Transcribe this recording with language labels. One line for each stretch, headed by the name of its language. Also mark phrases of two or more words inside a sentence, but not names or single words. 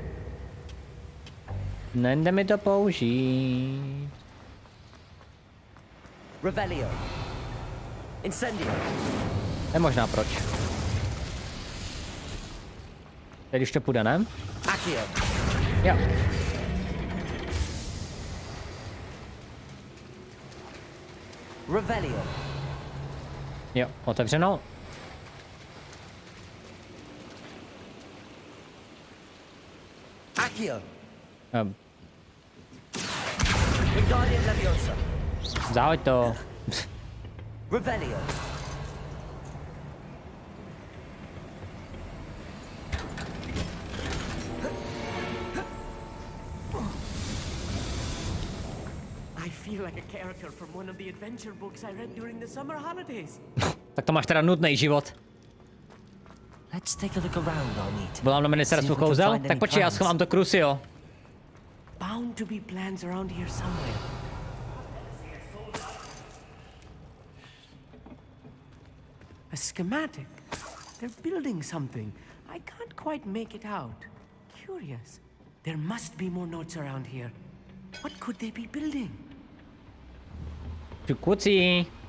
Czech: Nejde mi to použít. Revelio. Incendio. Je možná proč. Teď už to půjde, ne? Accio. Jo. Revelio. Jo, otevřeno. Accio. Wingardium Leviosa. Zahoď to. Revelio.
English: I feel like a character from one of the adventure books I read during the summer holidays.
Czech: Tak to máš teda nudný život.
English: Let's take a look around, Arneet.
Czech: Volám na ministerstvu kouzel? Tak počkej, já schovám to Crucio.
English: Bound to be plans around here somewhere. A schematic. They're building something. I can't quite make it out. Curious. There must be more notes around here. What could they be building?
Czech: Kucí.